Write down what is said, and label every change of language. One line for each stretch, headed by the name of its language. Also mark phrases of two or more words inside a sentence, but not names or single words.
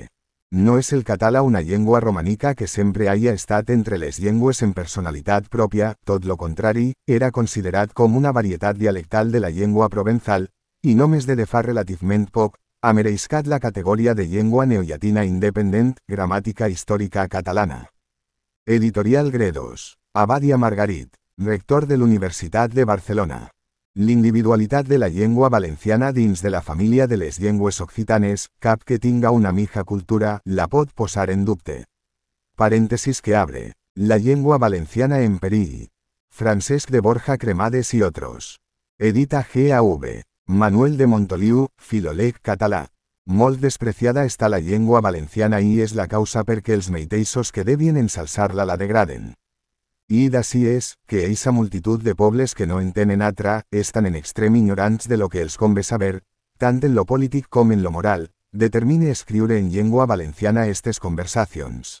Catalan: No és el català una llengua romànica que sempre haya estat entre les llengües en personalitat pròpia, tot lo contrari, era considerat com una varietat dialectal de la llengua provençal, i només de fa relativament poc, ha merescat la categoria de llengua neollatina independent, gramàtica històrica catalana. Editorial Gredos. Abadia Margarit. Rector de l'Universitat de Barcelona. L'individualitat de la llengua valenciana dins de la família de les llengües occitanes, cap que tinga una mija cultura, la pot posar en dubte.
Spanish: Paréntesis que abre.
Catalan: La llengua valenciana en perill.
Spanish: Francesc de Borja Cremades y otros.
Catalan: Edita G.A.V. Manuel de Montoliu, filòleg català. Molt despreciada està la llengua valenciana i és la causa perquè els mateixos que devien ensalçar-la la degraden. I d'ací és, que eixa multitud de pobles que no entenen atra, estan en extrem ignorants de lo que els convé saber, tant en lo polític com en lo moral, determine escriure en llengua valenciana estes conversacions.